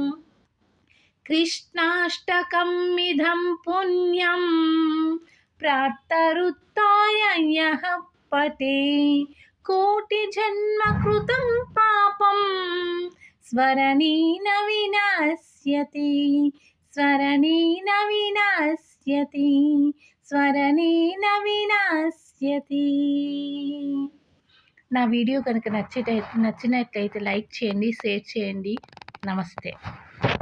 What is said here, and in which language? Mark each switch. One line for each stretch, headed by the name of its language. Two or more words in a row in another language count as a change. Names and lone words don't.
Sanskrit: कृष्णाष्टकमिदं पुण्यं प्रातरुत्थाय यः पठे कोटिजन्मकृतं पापं स्मरणेन विनाश्यति स्मरणेन विनाश्यति స్మరణేన వినాశ్యతి.
Telugu: నా వీడియో కనుక నచ్చినట్లయితే లైక్ చేయండి, షేర్ చేయండి. నమస్తే.